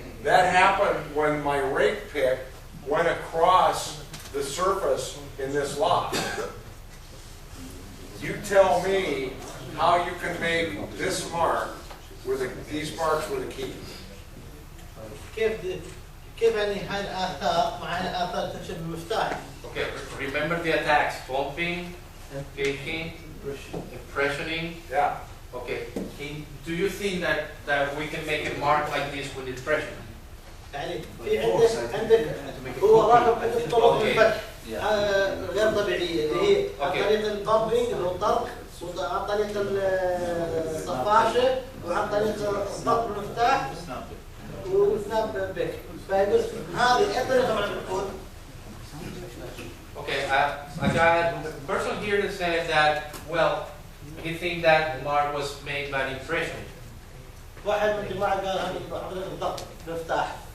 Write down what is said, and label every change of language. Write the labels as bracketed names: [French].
[English] That happened when my rake pick went across the surface in this lock. You tell me how you can make this mark with these marks with a key. [Arabic] كيف يعني هاي الآثار مع هاي الآثار تمشي بالمفتاح؟ [English] Okay, remember the attacks: bumping, picking, impressioning. Yeah. Okay. Do you think that we can make a mark like this with impression? [Arabic] يعني في عندك هو راكب عندك طرق الفتح غير طبيعية اللي هي عن طريق البامبينج اللي هو الطرق وعن طريق الصفاشة وعن طريق ضغط المفتاح وسناب بيك. فيقول هذه أي طريقة معنا بتكون؟ [English] Okay, I got a person here that said that, well, he thinks that mark was made by impression. [Arabic] واحد من الجماعة قال هذه عن طريق الضغط المفتاح.